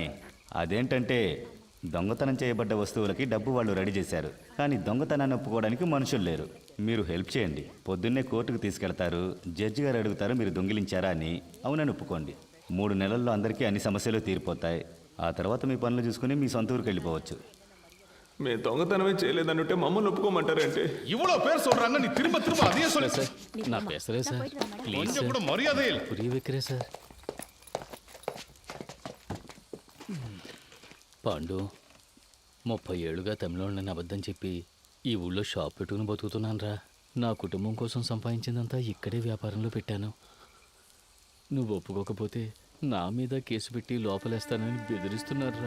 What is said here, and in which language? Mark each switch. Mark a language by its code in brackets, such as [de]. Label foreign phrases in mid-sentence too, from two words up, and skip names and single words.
[te] అదేంటంటే దొంగతనం చేయబడ్డ వస్తువులకి డబ్బు వాళ్ళు రెడీ చేశారు, కానీ దొంగతనాన్ని ఒప్పుకోవడానికి మనుషులు లేరు. మీరు హెల్ప్ చేయండి. పొద్దున్నే కోర్టుకు తీసుకెళ్తారు. జడ్జి గారు అడుగుతారు మీరు దొంగిలించారా అని. అవునని ఒప్పుకోండి. 3 నెలల్లో అందరికీ అన్ని సమస్యలు తీరిపోతాయి. ఆ తర్వాత మీ పనులు చూసుకుని మీ సొంత ఊరికి వెళ్ళిపోవచ్చు. మేము దొంగతనమే చేయలేదనుంటే మమ్మల్ని ఒప్పుకోమంటారంటే? [ta] இவ்வளோ பேர் சொல்றாங்க, நீ திரும்ப திரும்ப அதையே சொல்லு. [te] సార్, నా పేసరే సార్. ప్లీజ్ [ta] கொஞ்சம் [te] సార్, [ta] கூட மரியாதை இல்லை. புரிய வெக்கிறே சார். [te] పాండు, 30 ఏళ్ళుగా తమిళోళ్ళని అబద్ధం చెప్పి ఈ ఊళ్ళో షాప్ పెట్టుకుని బతుకుతున్నాను రా. నా కుటుంబం కోసం సంపాదించిందంతా ఇక్కడే వ్యాపారంలో పెట్టాను. నువ్వు ఒప్పుకోకపోతే నా మీద కేసు పెట్టి లోపలేస్తానని బెదిరిస్తున్నారా?